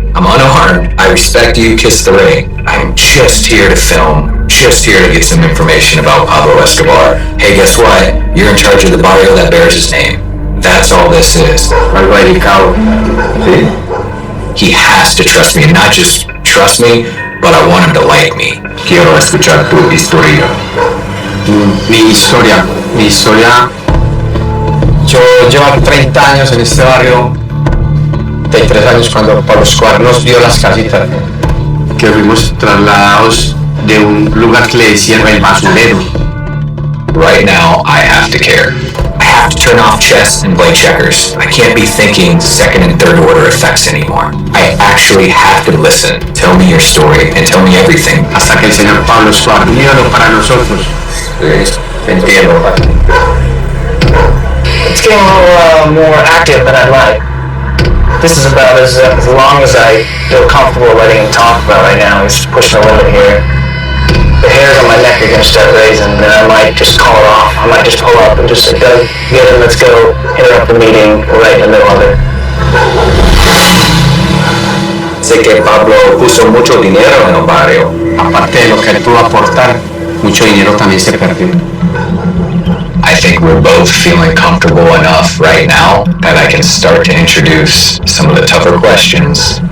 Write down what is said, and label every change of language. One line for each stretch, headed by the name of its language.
English: I'm unarmed. I respect you. Kiss the ring. I'm just here to film. Just here to get some information about Pablo Escobar. Hey, guess what? You're in charge of the barrio that bears his name. That's all this is.
Spanish: Algo delicado. ¿Sí?
English: He has to trust me, and not just trust me, but I want him to like me.
Spanish: Quiero escuchar tu historia. Mi historia. Yo llevo 30 años en este barrio. 33 años cuando Pablo Escobar nos dio las casitas. Que fuimos trasladados de un lugar que le decían el basurero.
English: Right now, I have to care. I have to turn off chess and play checkers. I can't be thinking second and third order effects anymore. I actually have to listen. Tell me your story and tell me everything.
Spanish: Hasta que el señor Pablo Escobar vino para nosotros. Entiendo.
English: It's getting a little more active than I'd like. This is about as long as I feel comfortable letting him talk about right now. He's pushing a limit here. The hairs on my neck are going to start raising, and then I might just call it off. I might just pull up and just say, Doug, get in, let's go, interrupt the meeting right in the middle of it.
Spanish: Sé que Pablo puso mucho dinero en el barrio. Aparte de lo que él pudo aportar, mucho dinero también se perdió.
English: I think we're both feeling comfortable enough right now that I can start to introduce some of the tougher questions.